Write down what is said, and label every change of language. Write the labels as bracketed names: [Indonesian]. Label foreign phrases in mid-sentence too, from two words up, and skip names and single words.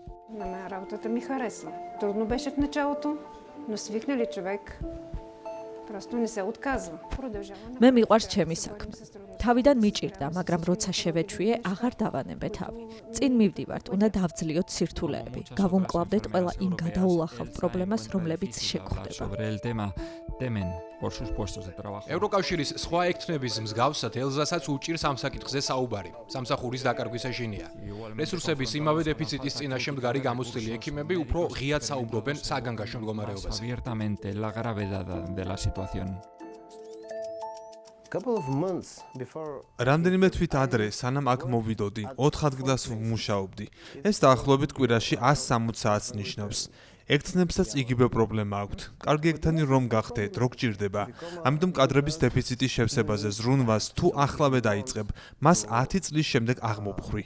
[Georgian] მე მიყვარს ჩემი საქმე. თავიდან მიჭირდა, მაგრამ როცა შევეჩვიე, აღარ დავანებე თავი. წინ მივდივართ, უნდა დავძლიოთ სირთულეები. გავუმკლავდეთ ყველა იმ გადაულახავ პრობლემას, რომლებიც შეგვხვდება. [Spanish] Sobre el tema temen por sus puestos de trabajo. [Georgian] ევროკავშირის სხვა ექთნების მსგავსად ელზასაც უჭირს ამ საკითხზე საუბარი. სამსახურის დაკარგვის ეშინია. რესურსების იმავე დეფიციტის წინაშე მდგარი გამოცდილი ექიმები უფრო ღიად საუბრობენ საგანგაშო მდგომარეობაზე. [Spanish] Abiertamente la gravedad de la situación. [Georgian] რამდენიმე თვით ადრე, სანამ აქ მოვიდოდი, 4 ადგილას ვმუშაობდი. ეს დაახლოებით კვირაში 160 საათს ნიშნავს. ექთნებსაც იგივე პრობლემა აქვთ. კარგი ექთანი რომ გახდეთ, რო გჭირდება. ამიტომ კადრების დეფიციტის შევსებაზე ზრუნვას თუ ახლავე დაიწყებ, მას 10 წლის შემდეგ აღმოფხვრი.